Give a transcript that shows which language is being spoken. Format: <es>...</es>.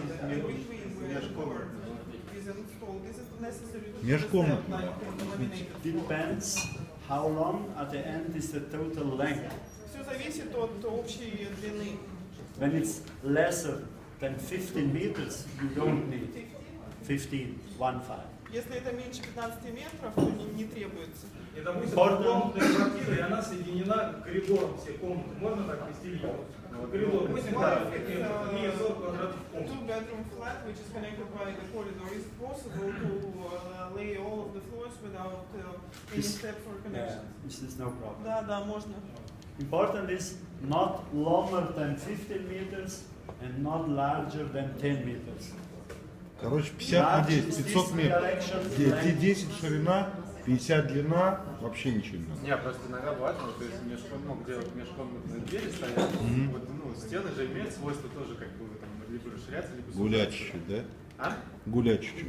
<en>another, in between where the door</en> <ru>межкомнатно.</ru> <en>is installed, this is necessary to</en> <ru>Межкомнатно.</ru> <en>Depends how long at the end is the total length.</en> <ru>Все зависит от общей длины.</ru> <en>When it's lesser than 15 meters, you don't need 15, 1, 5.</en> <ru>Если это меньше 15 метров, то не требуется. И, допустим, комнатная квартира, и она соединена коридором, все комнаты. Можно так вести ее? Коридор, 8 квадратов, и 40 квадратов в комнате.</ru> <en>Two-bedroom flat, which is connected by the corridor, is it possible to lay all of the floors without any steps or connections? This is no problem.</en> <ru>Да, можно.</ru> <en>Important is not longer than 15 meters and not larger than 10 meters.</en> <ru>Короче, 50 на 10, 500 метров. 10 ширина, 50 длина, вообще ничего не надо. Не, просто иногда бывает, то есть мог делать межкомнатные двери стоят, вот, стены же имеют свойство тоже как бы там либо расширяться, либо сужаться. Гулять чуть-чуть, да? А? Гулять чуть-чуть.</ru>